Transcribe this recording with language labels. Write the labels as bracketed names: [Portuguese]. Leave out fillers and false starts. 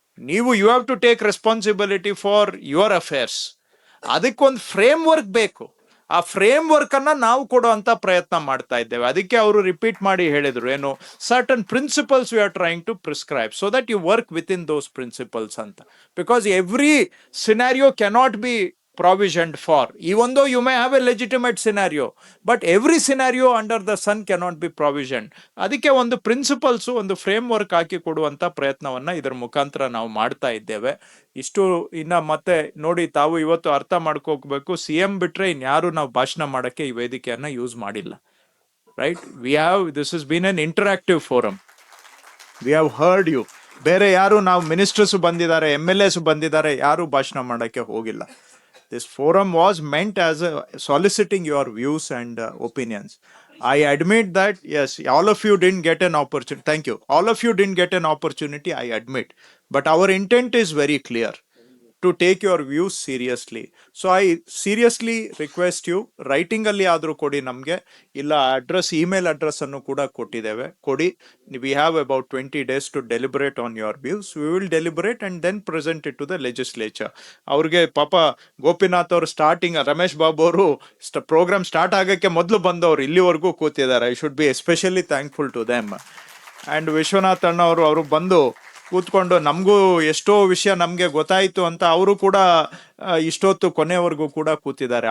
[Kannada] ನೀವು [English] You have to take responsibility for your affairs. [Kannada] ಅದಕ್ಕೊಂದು frame work ಬೇಕು. ಆ ಫ್ರೇಮ್ ವರ್ಕ್ ಅನ್ನ ನಾವು ಕೊಡುವಂತ ಪ್ರಯತ್ನ ಮಾಡ್ತಾ ಇದ್ದೇವೆ. ಅದಕ್ಕೆ ಅವರು ರಿಪೀಟ್ ಮಾಡಿ ಹೇಳಿದ್ರು ಏನು, [English] Certain principles we are trying to prescribe so that you work with in those principles ಅಂತ. Because every scenario cannot be provisioned for, even though you may have a legitimate scenario, but every scenario under the sun cannot be provisioned. [Kannada] ಅದಕ್ಕೆ ಒಂದು principles, ಒಂದು frame work ಹಾಕಿ ಕೊಡುವಂತ ಪ್ರಯತ್ನವನ್ನ ಇದರ ಮುಖಾಂತರ ನಾವು ಮಾಡ್ತಾ ಇದ್ದೇವೆ. ಇಷ್ಟು ಇನ್ನ ಮತ್ತೆ ನೋಡಿ, ತಾವು ಇವತ್ತು ಅರ್ಥ ಮಾಡ್ಕೋಬೇಕು, CM ಬಿಟ್ರೆ ಇನ್ಯಾರು ನಾವು ಭಾಷಣ ಮಾಡಕ್ಕೆ ಈ ವೇದಿಕೆಯನ್ನ ಯೂಸ್ ಮಾಡಿಲ್ಲ, right? [English] This has been an interactive forum. We have heard you. [Kannada] ಬೇರೆ ಯಾರು, ನಾವು ಮಿನಿಸ್ಟರ್ಸ್ ಬಂದಿದ್ದಾರೆ, MLAs ಬಂದಿದ್ದಾರೆ, ಯಾರು ಭಾಷಣ ಮಾಡಕ್ಕೆ ಹೋಗಿಲ್ಲ. [English] This forum was meant as soliciting your views and opinions. I admit that, yes, all of you didn't get an opportunity. Thank you. All of you didn't get an opportunity, I admit. But our intent is very clear, to take your views seriously. So I seriously request you, writing [Kannada] ಅಲ್ಲಿ ಆದ್ರೂ ಕೊಡಿ ನಮ್ಗೆ, ಇಲ್ಲ address, email address ಅನ್ನು ಕೂಡ ಕೊಟ್ಟಿದ್ದೇವೆ, ಕೊಡಿ. [English] We have about 20 days to deliberate on your views. We will deliberate and then present it to the legislature. [Kannada] ಅವ್ರಿಗೆ ಪಾಪ ಗೋಪಿನಾಥ್ ಅವರು ಸ್ಟಾರ್ಟಿಂಗ್, ರಮೇಶ್ ಬಾಬು ಅವರು ಪ್ರೋಗ್ರಾಮ್ ಸ್ಟಾರ್ಟ್ ಆಗಕ್ಕೆ ಮೊದಲು ಬಂದವರು ಇಲ್ಲಿವರೆಗೂ ಕೂತಿದ್ದಾರೆ. [English] I should be especially thankful to them. [Kannada] And Vishwanath ಅಣ್ಣ ಅವರು ಬಂದು ಕೂತ್ಕೊಂಡು ನಮಗೂ ಎಷ್ಟೋ ವಿಷಯ ನಮಗೆ ಗೊತ್ತಾಯಿತು ಅಂತ ಅವರು ಕೂಡ ಇಷ್ಟೊತ್ತು ಕೊನೆಯವರೆಗೂ ಕೂಡ ಕೂತಿದ್ದಾರೆ.